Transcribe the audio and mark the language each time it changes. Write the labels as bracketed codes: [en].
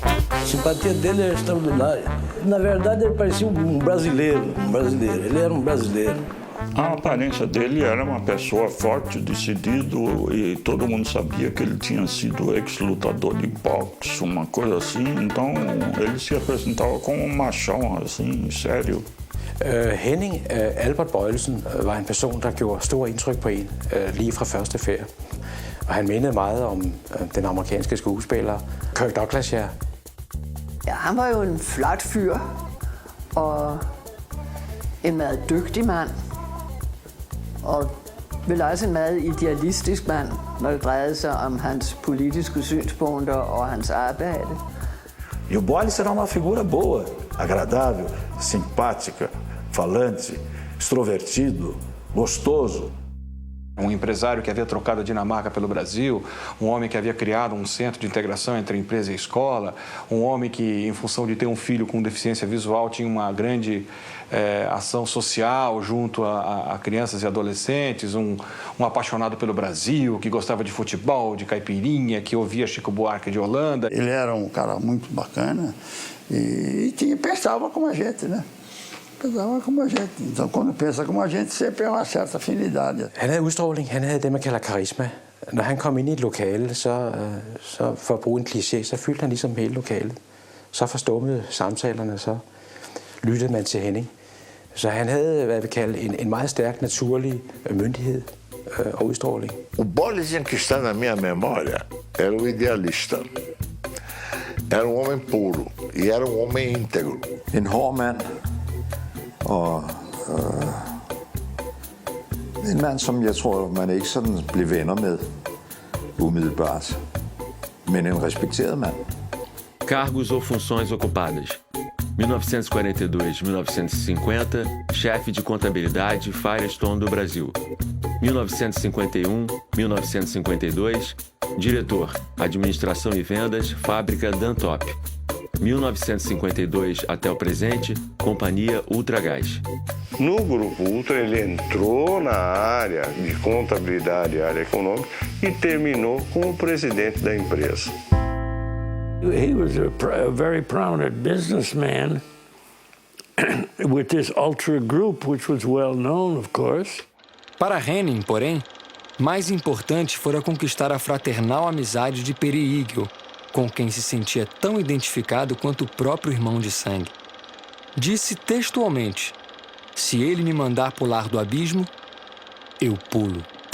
[pt] A simpatia dele era extraordinária. Na verdade, ele parecia um brasileiro. Ele era um brasileiro. A aparência dele era uma pessoa forte, decidido, e todo mundo sabia que ele tinha sido ex-lutador de boxe, uma coisa assim. Então, ele se apresentava como um machão, assim, sério. [da] Henning Albert Boyleson var en person, der gjorde stor indtryk på en lige fra første færd. Og han mindede meget om den amerikanske skuespiller Kirk Douglas, ja. Ja, han var jo en flot fyr og en meget dygtig mand. Og vel også en meget idealistisk mand, når det drejede sig om hans politiske synspunkter og hans arbejde. [pt] E o Boyles era uma figura boa, agradável, simpática, falante, extrovertido, gostoso. Empresário que havia trocado a Dinamarca pelo Brasil, homem que havia criado centro de integração entre empresa e escola, homem que, em função de ter filho com deficiência visual, tinha uma grande ação social junto a crianças e adolescentes, apaixonado pelo Brasil, que gostava de futebol, de caipirinha, que ouvia Chico Buarque de Holanda. Ele era cara muito bacana e pensava como a gente, né? Pensava como a gente. Então, quando pensa como a gente, sempre har en certa afinidade. [da] Han havde udstråling, han havde det, man kalder karisma. Når han kom ind i et lokale, så for at bruge en kliché, så fyldte han ligesom hele lokalet. Så forstummede samtalerne, så lyttede man til Henning. Så han havde, hvad vi kalder, en meget stærk naturlig myndighed og udstråling. [pt] O Boyles que está na minha memória era o idealista. Era homem puro e era homem íntegro. [da] En hård mand og en mand, som jeg tror, man ikke sådan blev venner med umiddelbart, men en respekteret mand. [pt] Cargos ou funções ocupadas. 1942-1950, chefe de contabilidade Firestone do Brasil. 1951-1952, diretor, administração e vendas, fábrica Dantop. 1952 até o presente, companhia Ultragás. No Grupo Ultra, ele entrou na área de contabilidade e área econômica e terminou como presidente da empresa. [en] He was a very prominent businessman with this Ultra Group, which was well known, of course. [pt] Para Henning, porém, mais importante fora conquistar a fraternal amizade de Peri Igel, com quem se sentia tão identificado quanto o próprio irmão de sangue. Disse textualmente: se ele me mandar pular do abismo, eu pulo.